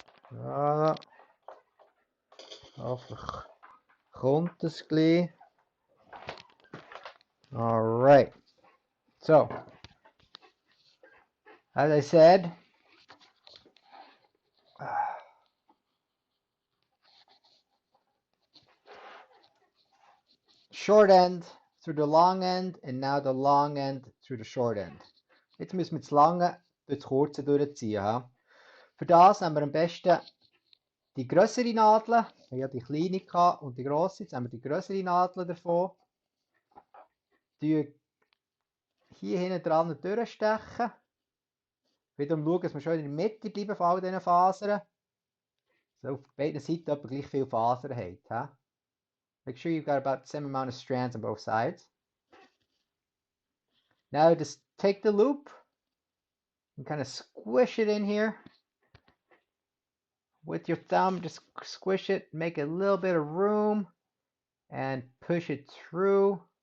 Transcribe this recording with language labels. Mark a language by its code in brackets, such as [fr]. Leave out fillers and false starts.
[de] Ja, hoffentlich kommt es gleich. [en] Alright. So, as I said, short end through the long end and now the long end through the short end. [de] Jetzt müssen wir das lange durch das kurze durchziehen. Ja? Für das haben wir am besten die größere Nadel. Ich hatte die kleine und die grosse. Jetzt haben wir die größere Nadel davon. Die hier hinten dran durchstechen. Wieder schauen, dass wir schön in der Mitte bleiben von all diesen Fasern. So auf beiden Seiten etwa gleich viele Fasern habt. Ja? [en] Make sure you've got about the same amount of strands on both sides. Now just take the loop and kind of squish it in here. With your thumb, just squish it, make a little bit of room, and push it through.